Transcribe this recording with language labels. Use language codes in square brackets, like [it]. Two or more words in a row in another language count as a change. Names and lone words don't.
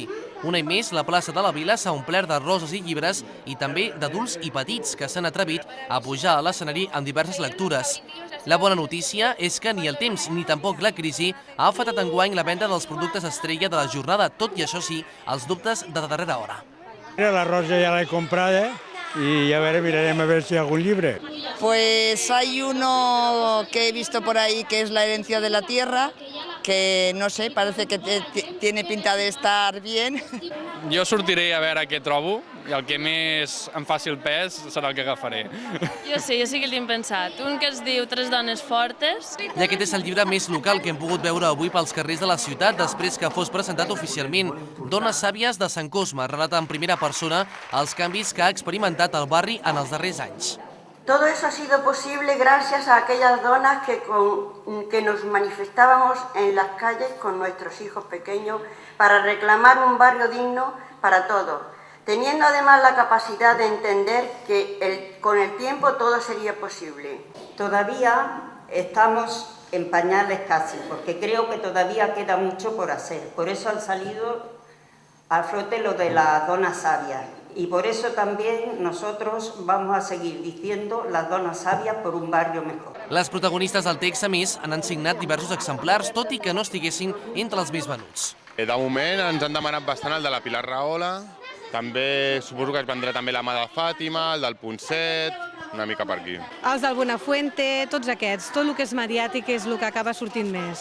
[ca] Un any més, la plaça de la Vila s'ha omplert de roses i llibres i també d'adults i petits que s'han atrevit a pujar a l'escenari amb diverses lectures. La bona notícia és que ni el temps ni tampoc la crisi ha afectat enguany la venda dels productes estrella de la jornada, tot i això sí, els dubtes de darrera hora. [es] La rosa ya la he comprado y a ver, miraremos a ver si hay algún libre. Pues hay uno que he visto por ahí que es La herencia de la tierra, que no sé, parece que tiene pinta de estar bien. [ca] Jo sortiré a veure què trobo i el que més em faci el pes serà el que agafaré. Jo sí que l'hem pensat. Un que es diu Tres dones fortes. I aquest és el llibre més local que hem pogut veure avui pels carrers de la ciutat després que fos presentat oficialment. Dones sàvies de Sant Cosme relata en primera persona els canvis que ha experimentat el barri en els darrers anys. [es] Todo eso ha sido posible gracias a aquellas donas que nos manifestábamos en las calles con nuestros hijos pequeños para reclamar un barrio digno para todos, teniendo además la capacidad de entender que con el tiempo todo sería posible. Todavía estamos en pañales casi, porque creo que todavía queda mucho por hacer. Por eso han salido a flote lo de las donas sabias. Y por eso también nosotros vamos a seguir diciendo las donas sabias por un barrio mejor. [ca] Les protagonistes del text, a més, han signat diversos exemplars, tot i que no estiguessin entre els més venuts. De moment ens han demanat bastant el de la Pilar Rahola, també suposo que es vendrà també la mà de Fàtima, el del Ponset, una mica per aquí. Els del Buenafuente, tots aquests, tot el que és mediàtic és el que acaba sortint més.